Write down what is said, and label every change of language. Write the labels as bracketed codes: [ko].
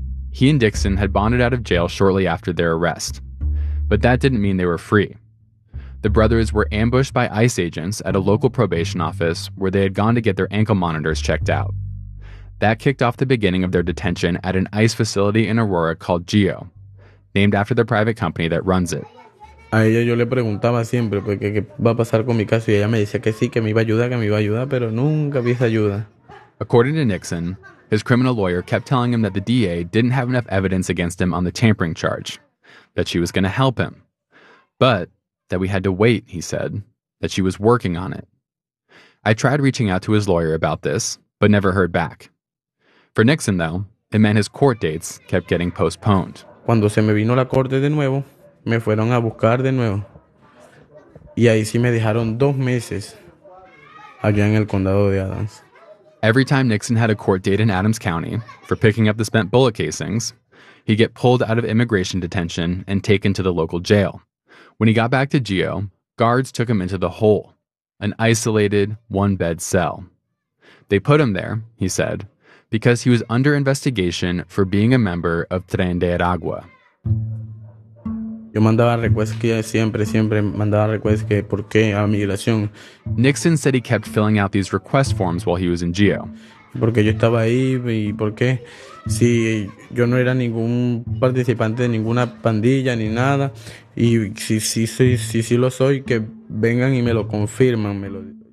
[en] He and Dixon had bonded out of jail shortly after their arrest, but that didn't mean they were free. The brothers were ambushed by ICE agents at a local probation office where they had gone to get their ankle monitors checked out. That kicked off the beginning of their detention at an ICE facility in Aurora called GEO, named after the private company that runs it. [es] A ella yo le preguntaba siempre porque qué va a pasar con mi caso y ella me decía que sí, que me iba a ayudar, que me iba a ayudar, pero nunca vi esa ayuda. [en] According to Nixon, his criminal lawyer kept telling him that the DA didn't have enough evidence against him on the tampering charge, that she was going to help him. But that we had to wait, he said, that she was working on it. I tried reaching out to his lawyer about this, but never heard back. For Nixon, though, it meant his court dates kept getting postponed. [es] Cuando se me vino la corte de nuevo, me fueron a buscar de nuevo. Y ahí sí me dejaron 2 meses allá en el condado de Adams. [en] Every time Nixon had a court date in Adams County for picking up the spent bullet casings, he'd get pulled out of immigration detention and taken to the local jail. When he got back to GEO, guards took him into the hole, an isolated one-bed cell. They put him there, he said, because he was under investigation for being a member of Tren de Aragua. [es] Yo mandaba requests que siempre mandaba requests que por qué a migración. [en] Nixon said he kept filling out these request forms while he was in GEO. [es] Porque yo estaba ahí y porque si yo no era ningún participante de ninguna pandilla ni nada y si lo soy que vengan y me lo confirman.